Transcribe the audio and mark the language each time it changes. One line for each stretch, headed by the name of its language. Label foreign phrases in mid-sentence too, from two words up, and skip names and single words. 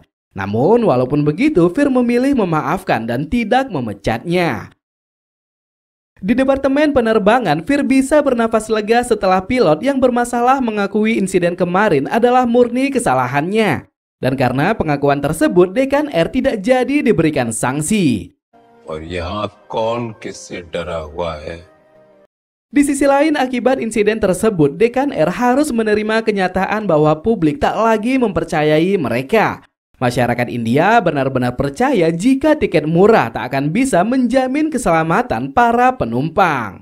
Indonesian: Namun, walaupun begitu, Fir memilih memaafkan dan tidak memecatnya. Di Departemen Penerbangan, Fir bisa bernafas lega setelah pilot yang bermasalah mengakui insiden kemarin adalah murni kesalahannya. Dan karena pengakuan tersebut, Deccan Air tidak jadi diberikan sanksi.
Hindi: और यहाँ कौन किससे डरा हुआ है?
Indonesian: Di sisi lain, akibat insiden tersebut, Deccan Air harus menerima kenyataan bahwa publik tak lagi mempercayai mereka. Masyarakat India benar-benar percaya jika tiket murah tak akan bisa menjamin keselamatan para penumpang.